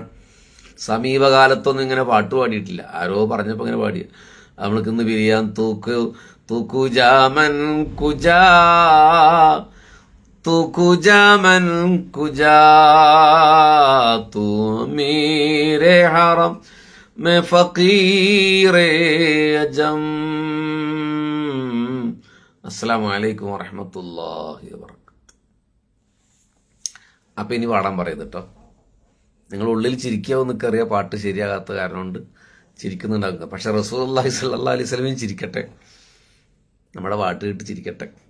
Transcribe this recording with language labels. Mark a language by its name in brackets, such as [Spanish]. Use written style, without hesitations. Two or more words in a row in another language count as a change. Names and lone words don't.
[Malayalam] സമീപകാലത്തൊന്നും ഇങ്ങനെ പാട്ട് പാടിയിട്ടില്ല. ആരോ പറഞ്ഞപ്പോൾ ഇങ്ങനെ പാടി. നമ്മൾക്ക് ഇന്ന് പിരിയാൻ [Persian] تو کجا من کجا تو کجا من کجا تو میر حرم میں فقیر عجم. [Arabic] السلام عليكم ورحمة الله وبركاته. [Malayalam] അപ്പം ഇനി പാടാൻ പറയുന്നത് കേട്ടോ. നിങ്ങൾ ഉള്ളിൽ ചിരിക്കാവോ എന്നൊക്കറിയാം, പാട്ട് ശരിയാകാത്ത കാരണം കൊണ്ട് ചിരിക്കുന്നുണ്ടാകുക. പക്ഷെ [Arabic] رسول الله صلى الله عليه وسلم [Malayalam] ചിരിക്കട്ടെ, നമ്മുടെ പാട്ട് കേട്ട് ചിരിക്കട്ടെ.